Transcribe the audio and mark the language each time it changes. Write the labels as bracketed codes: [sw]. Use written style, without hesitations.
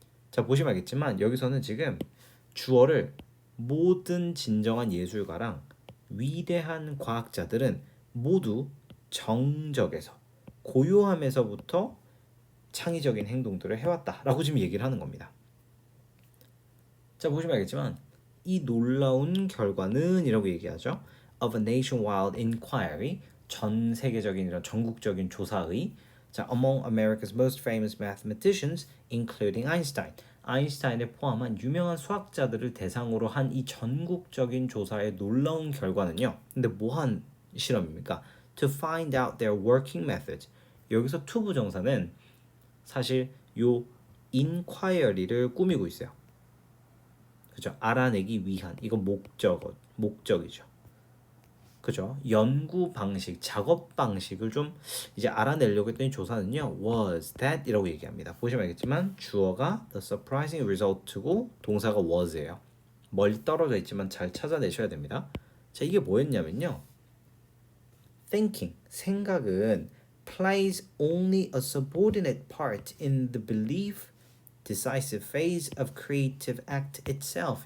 [ko] 자, 보시면 알겠지만 여기서는 지금 주어를 모든 진정한 예술가랑 위대한 과학자들은 모두 정적에서 고요함에서부터 창의적인 행동들을 해왔다라고 지금 얘기를 하는 겁니다. 자, 보시면 알겠지만 이 놀라운 결과는 이라고 얘기하죠. of a nationwide inquiry, 전 세계적인 이런 전국적인 조사의 [en] 자, among America's most famous mathematicians, including Einstein. [ko] 아인슈타인을 포함한 유명한 수학자들을 대상으로 한 이 전국적인 조사의 놀라운 결과는요. 근데 뭐한 실험입니까? [en] To find out their working methods. [ko] 여기서 to 부정사는 사실 요 inquiry를 꾸미고 있어요. 그죠? 알아내기 위한 이건 목적이죠. 그죠? 연구 방식, 작업 방식을 좀 이제 알아내려고 했더니 조사는요. was that 이라고 얘기합니다. 보시면 알겠지만 주어가 the surprising result 고 동사가 was예요. 멀리 떨어져 있지만 잘 찾아내셔야 됩니다. 자, 이게 뭐였냐면요. [en] thinking, 생각은 plays only a subordinate part in the belief decisive phase of creative act itself.